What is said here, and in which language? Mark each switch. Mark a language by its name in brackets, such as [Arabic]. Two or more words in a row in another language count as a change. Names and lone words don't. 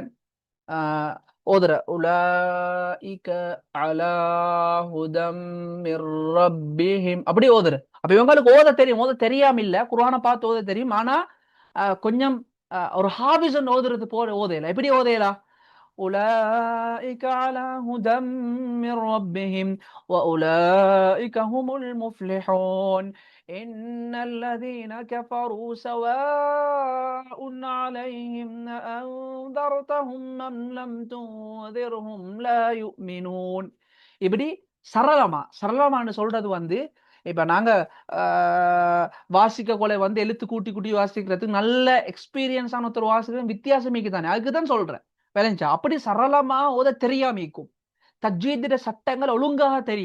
[Tamil] அ ஓதுற [Arabic] أولئك على هدى من ربهم [Tamil] அப்படி ஓதுற. அப்ப இவங்களுக்கு ஓத தெரியும். ஓத தெரியாம இல்ல. குர்ஆன பார்த்து ஓத தெரியும். ஆனா கொஞ்சம் ஒரு ஹாஃபிஸ்ன்னு ஓதுறது போல ஓதையில. எப்படி ஓதையலா? [Arabic] أولئك على هدى من ربهم وأولئك هم المفلحون إن الذين كفروا سواء عليهم أأنذرتهم أم لم تنذرهم لا يؤمنون. [Tamil] இப்படி சரளமான்னு சொல்றது வந்து இப்ப நாங்க வாசிக்க கொலை வந்து எழுத்து கூட்டி கூட்டி வாசிக்கிறதுக்கு நல்ல எக்ஸ்பீரியன்ஸான ஒருத்தர் வாசிக்கிறது வித்தியாசமிக்கு தானே, அதுக்கு தான் சொல்றேன். விளைஞ்சா அப்படி சரளமா ஓத தெரியாமிக்கும். தஜ்வீதிட சட்டங்கள் ஒழுங்காக தெரியா.